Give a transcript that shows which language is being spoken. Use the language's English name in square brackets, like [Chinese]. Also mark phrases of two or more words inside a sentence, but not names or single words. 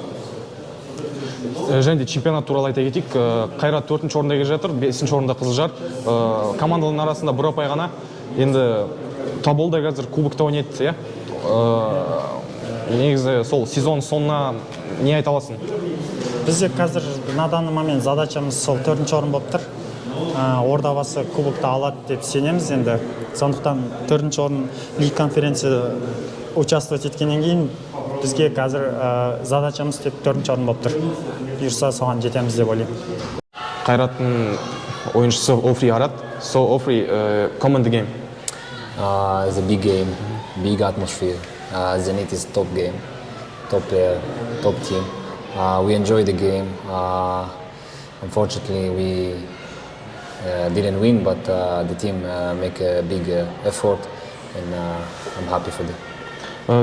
[Kazakh] Және де чемпионат туралы айта кетейік. Қайрат 4-ші орында келе жатыр, 5-ші орында Қызылжар. Командалардың арасында бір ұпай ғана. Енді Тоболда қазір кубокта ойнайды, иә? Негізі сол сезон соңына не айта аласың? Бізде қазір [Russian] на данный момент [Kazakh] задачамыз сол 4-ші орын болып тұр. Ордабасы кубокта алады деп сенеміз енді. Сондықтан 4-ші орын лиг конференция участвовать еткеннен кейін бізге қазір задачамыз тек 4-ші орын болып тұр. Бұйырса соған жетеміз деп ойлаймын. Қайраттың ойыншысы Офри Арат. [English] So Ofri, comment the game. It's a big game, big atmosphere. Zenit is top game, top player, top team. We enjoy the game. Unfortunately, we didn't win, but the team make a big effort, and I'm happy for that.